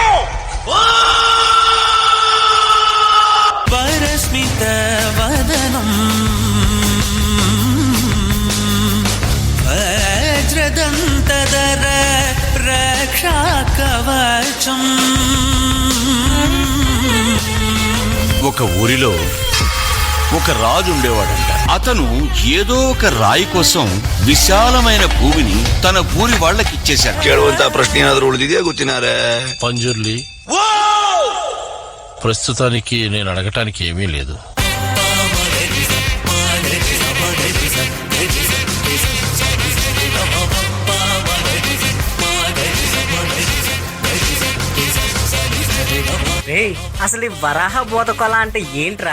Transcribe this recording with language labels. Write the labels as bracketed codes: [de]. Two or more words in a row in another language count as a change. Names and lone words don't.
[sa] वरस्मित वदनं वज्रदन्तधर रक्षा कवचं. [te] ఒక ఊరిలో ఒక రాజు ఉండేవాడంట. అతను ఏదో ఒక రాయి కోసం విశాలమైన భూమిని తన ఊరి వాళ్ళకి ఇచ్చేశాడు. [kn] ಕೇಳುವಂತ ಪ್ರಶ್ನೆ ಏನಾದ್ರು ಉಳಿದಿದೆಯಾ ಗೊತ್ತಿನಾರೆ? [te] పంజుర్లి, ప్రస్తుతానికి నేను అడగటానికి ఏమీ లేదు. అసలు ఈ వరాహ బోధకొల అంటే ఏంట్రా?